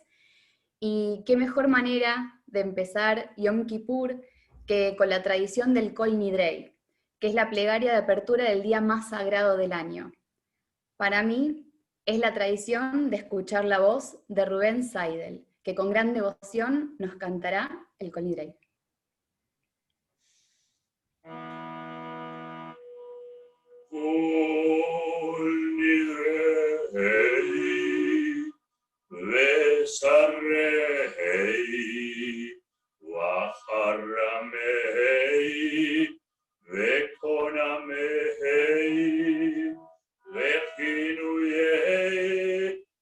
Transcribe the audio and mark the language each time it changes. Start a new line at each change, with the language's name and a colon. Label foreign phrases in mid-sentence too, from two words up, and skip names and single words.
Spanish: Y qué mejor manera de empezar Yom Kippur que con la tradición del Kol Nidrei, que es la plegaria de apertura del día más sagrado del año. Para mí, es la tradición de escuchar la voz de Rubén Seidel, que con gran devoción nos cantará el Kol Nidrei.
Hebrew: כל נדרי ואסרי וחרמי וקונמי וכנויי